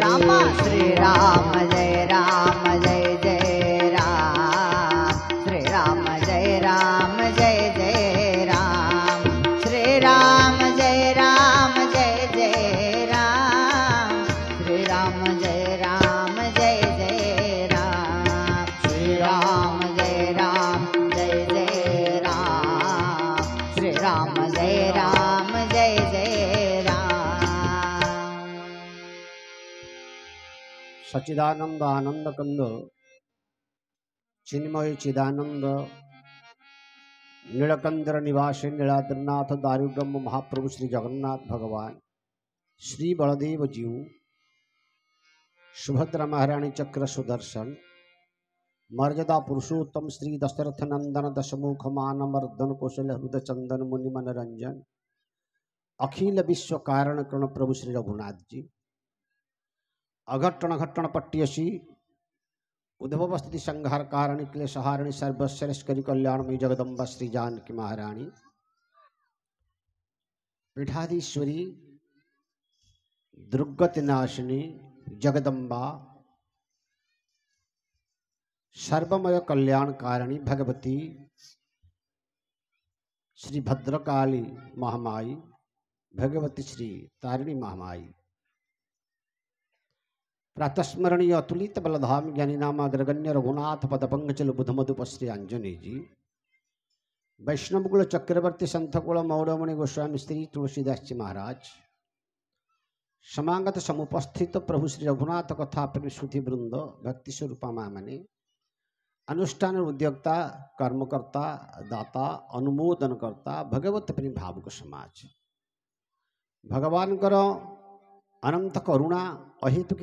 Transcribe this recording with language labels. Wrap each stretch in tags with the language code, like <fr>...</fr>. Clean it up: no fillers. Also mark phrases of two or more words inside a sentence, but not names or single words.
<hi>राम श्रीराम जय राम जय जय राम श्रीराम जय जय राम श्रीराम जय जय राम श्रीराम जय जय राम श्रीराम जय जय राम श्रीराम जय जय राम सच्चिदानंद आनंद कंद चिन्मय चिदानंद नीलकंदर निवासी नीलाद्रनाथ दारुब्रह्म महाप्रभु श्री जगन्नाथ भगवान श्री बलदेव जीव सुभद्रा महारानी चक्र सुदर्शन मर्यादा पुरुषोत्तम श्री दशरथ नंदन दशमुख मानमर्दन कौशल हृदय चंदन मुनि मनोरंजन अखिल विश्व कारण कर्ण प्रभु श्री रघुनाथ जी अघट्टन घट्टन पट्टियसी उद्भव स्थिति संहार कारणी क्लेशहारिणी सर्वश्रेष्ठकरी कल्याणमयी जगदम्बा श्री जानकी महारानी पीठाधीश्वरी दुर्गतिनाशिनी जगदम्बा सर्वमय कल्याण कारिणी भगवती श्री भद्रकाली महामाई भगवती श्री तारिणी महामाई प्रातस्मरणीय अतुलित बलधाम ज्ञानी नाम अग्रगण्य रघुनाथ पद पंकजल बुध मधुप श्री आंजनेय जी वैष्णवकुल चक्रवर्ती संथकुल मौड़मणि गोस्वामी श्री तुलसीदास जी महाराज समागत समुपस्थित प्रभु श्री रघुनाथ कथा प्रेमी श्रुति वृंद भक्ति स्वरूपा माँ मैंने अनुष्ठान उद्योक्ता कर्मकर्ता दाता अनुमोदनकर्ता भगवत प्रेमी भावुक समाज भगवान अनंत करुणा अहेतुकी</hi>